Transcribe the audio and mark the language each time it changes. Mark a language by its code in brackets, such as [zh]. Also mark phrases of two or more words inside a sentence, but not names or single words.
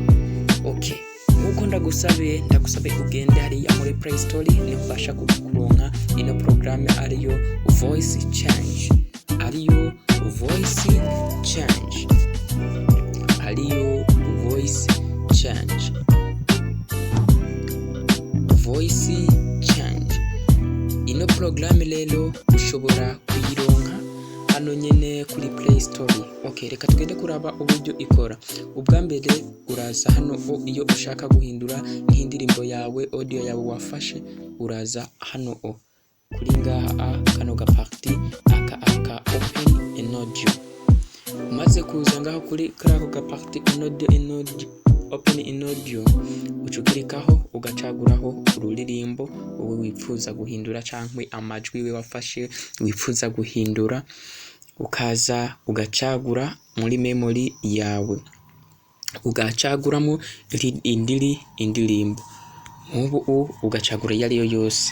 [rn] Uko ndagusabe ugende hariya muri Play Store nibasha kukuronka ino programme ariyo Voice Change, ino programme rero ushobora kuyironka hano nyene kuri Play Store. Reka tugende kuraba uburyo ikora. Ubwa mbere uraza hano iyo ushaka guhindura nk'indirimbo yawe, audio yawe wafashe, uraza hano kuri ngaha kano gaparti aka [en] open in audio. [rn] Umaze kuza ngaho kuri kako gaparti [en] open in audio, [rn] ucukirikaho ugacaguraho ururirimbo wowe wifuza guhindura cankwe amajwi we wafashe wifuza guhindura, ukaza ugacagura muri memory yawe, ugacaguramo indirimbo nk'ubu ugacagura yariyo yose.